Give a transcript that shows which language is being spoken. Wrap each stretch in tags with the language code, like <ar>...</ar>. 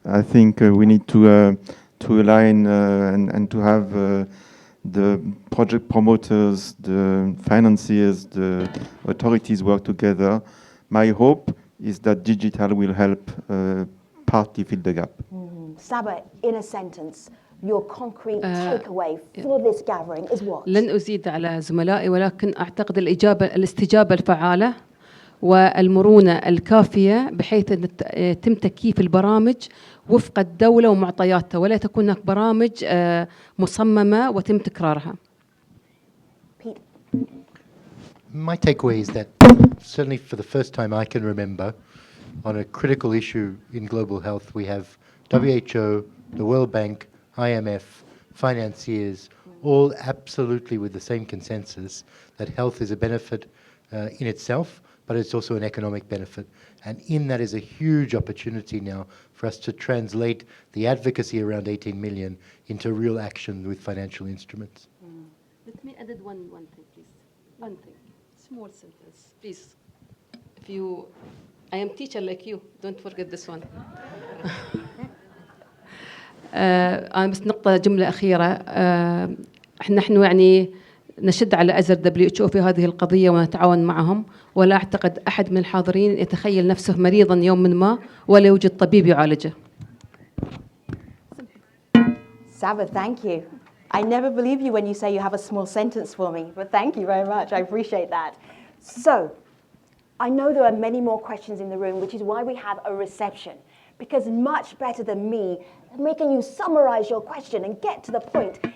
<en>I think we need to align and to have the project promoters, the financiers, the authorities work together. My hope is that digital will help partly fill the gap. Saba, in a sentence, your concrete takeaway for this gathering is what?</en> <ar>لن أزيد على زملائي، ولكن أعتقد الاستجابة الفعالة والمرونة الكافية بحيث أن يتم تكييف البرامج وفق الدولة ومعطياتها، ولا تكون هناك برامج مصممة وتم تكرارها.</ar> <en>My takeaway is that, certainly for the first time I can remember, on a critical issue in global health, we have WHO, the World Bank, IMF, financiers, all absolutely with the same consensus that health is a benefit in itself, but it's also an economic benefit. And in that is a huge opportunity now for us to translate the advocacy around 18 million into real action with financial instruments. Let me add one thing, please. One thing. Small sentence, please. If you, I am teacher like you, don't forget this one.</en> <ar>أنا بس نقطة جملة أخيرة. نحن يعني نشد على أزر WHO في هذه القضية ونتعاون معهم، ولا أعتقد أحد من الحاضرين يتخيل نفسه مريضا يوما ما ولا يوجد طبيب يعالجه.</ar> <en>Saba, thank you. I never believe you when you say you have a small sentence for me, but thank you very much. I appreciate that. So, I know there are many more questions in the room, which is why we have a reception. Because much better than me making you summarize your question and get to the point</en>